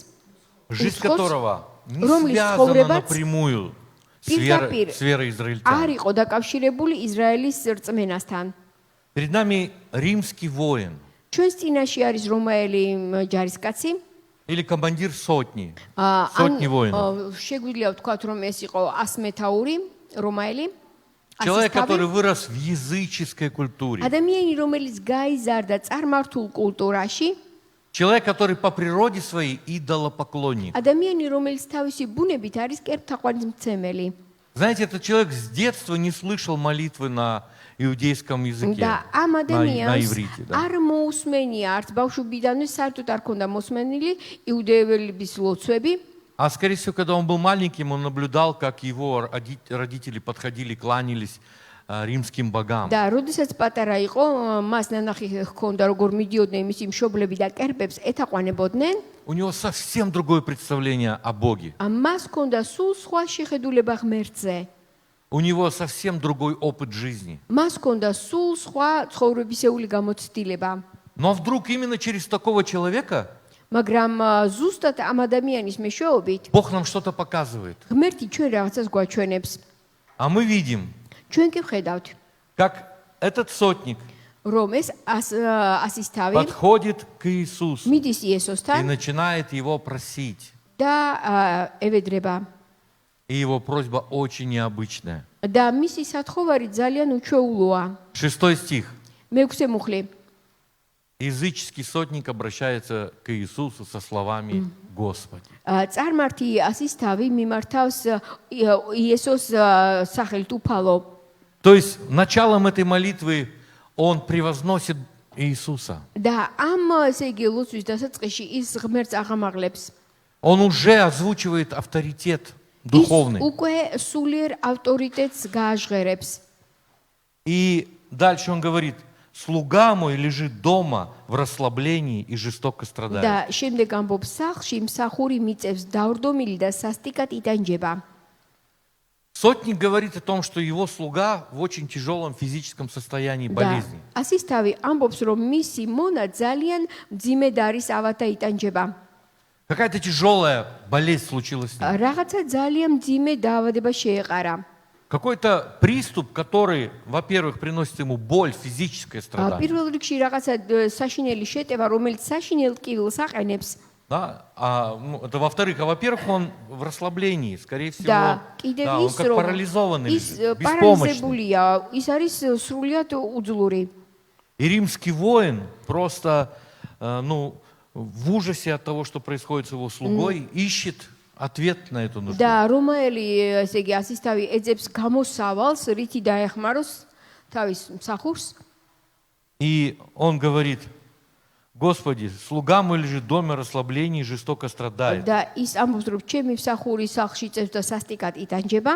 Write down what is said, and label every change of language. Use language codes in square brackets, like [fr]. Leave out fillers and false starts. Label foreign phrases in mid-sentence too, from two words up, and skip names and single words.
[ru] жизнь Исход, которого не Ромли связана [ka] ცხოვრებაც [ru] напрямую с [ka] პირდაპირ [ru] верой [ka] არ [ru] израильтян. [ka] იყო დაკავშირებული ისრაელის რწმენასთან. [ru] Перед нами римский воин [ka] ჩვენს წინაშე არის რომაელი ჯარისკაცი. [ru] или командир сотни, [ka] ან [ru] сотни воинов. [ka] შეგვიძლია ვთქვათ, რომ ეს იყო 100 მეთაური რომაელი. [ru] Человек, который вырос в языческой культуре. [ka] ადამიანი, რომელიც გაიზარდა წარმართულ კულტურაში, [ru] Человек, который по природе своей идолопоклонник. [ka] ადამიანი, რომელიც თავისი ბუნებით არის კერპთაყვანისმცემელი. [ru] Знаете, этот человек с детства не слышал молитвы на иудейском языке, [ka] და ამ [ru] на [ka] ადამიანს [ru] иврите. Да. [ka] არ მოусმენია, არც ბავშვობიდანვე საერთოდ არ ქონდა მოსმენილი იუდეველების ლოცვები. [ru] А скорее всего, когда он был маленьким, он наблюдал, как его родители подходили, кланялись римским богам. [ka] და როდესაც პატარა იყო, მას ნანახი ჰქონდა, როგორ მიდიოდნენ მისი მშობლები და კერპებს ეთაყვანებოდნენ. [ru] У него совсем другое представление о Боге. [ka] მას ჰქონდა სულ სხვა შეხედულება ღმერთზე. [ru] У него совсем другой опыт жизни. [ka] მას ჰქონდა სულ სხვა ცხოვრებისეული გამოცდილება. [ru] Но вдруг именно через такого человека [ka] მაგრამ ზუსტად ამ ადამიანის მეშვეობით [ru] Бог нам что-то показывает. [ka] ღმერთი ჩვენ რაღაცას გვაჩვენებს. [ru] А мы видим, [ka] ჩვენ კი ვხედავთ, [ru] как этот сотник [ka] რომ ეს ასისთავი [ru] подходит к Иисусу [ka] მიდის [ru] и [ka] იესოსთან [ru] начинает его просить. [ka] და ევედრება. [ru] И его просьба очень необычная. [ka] და მისი სათხოვარი ძალიან უჩვეულოა. [ru] 6 стих. [ka] მეექვსე მუხლი. [ru] Языческий сотник обращается к Иисусу со словами «Господи». [ka] წარმართი ასისთავი მიმართავს იესოს სახელით უფალო. [ru] То есть началом этой молитвы он превозносит Иисуса. [ka] და ამ ესე იგი ლოცვის დასაწყისში ის ღმერთს აღამაღლებს. [ru] Он уже озвучивает авторитет [ka] ის [ru] духовный. [ka] უკვე სულიერ ავტორიტეტს გააჟღერებს. [ru] И дальше он говорит: «Слуга мой лежит дома в расслаблении и жестоко страдает». [ka] და შემდეგ ამბობს სახლში მსახური მიწევს დავრდომილი და სასტიკად იტანჯება. [ru] Сотник говорит о том, что его слуга в очень тяжелом физическом состоянии [ka] და [ru] болезни. [ka] ასისთავი ამბობს, რომ მისი მონა ძალიან მძიმედ არის ავათა იტანჯება. [ru] Какая-то тяжелая болезнь случилась с ним. [ka] რაღაცა ძალიან მძიმე დაავადება შეეყარა. [ru] Какой-то приступ, который, во-первых, приносит ему боль, физическое страдание. [ka] პირველ რიგში რაღაცა საშინელი შეტევა, რომელიც сашინელ ტკივილს აყენებს. [ru] Да? Это во-вторых. А во-первых, он в расслаблении, скорее всего. [ka] და კიდევ [ru] Да, он [ka] ის [ru] как [ka] რომ [ru] парализованный, [ka] ის [ru] лежит, беспомощный. [ka] პარალიზებულია, ის არის სრულიად უძლური. [ru] И римский воин просто в ужасе от того, что происходит с его слугой, ищет ответ на эту нужду. [ka] და რომაელი, ესე იგი, ასისთავი ეძებს გამოსავალს, რითი დაეხმაროს თავის მსახურს. [ru] И он говорит: «Господи, слуга мой лежит в доме расслаблений и жестоко страдает». [ka] და ის ამბობს, რომ ჩემი მსახური სახლში წევს და სასტიკად იტანჯება.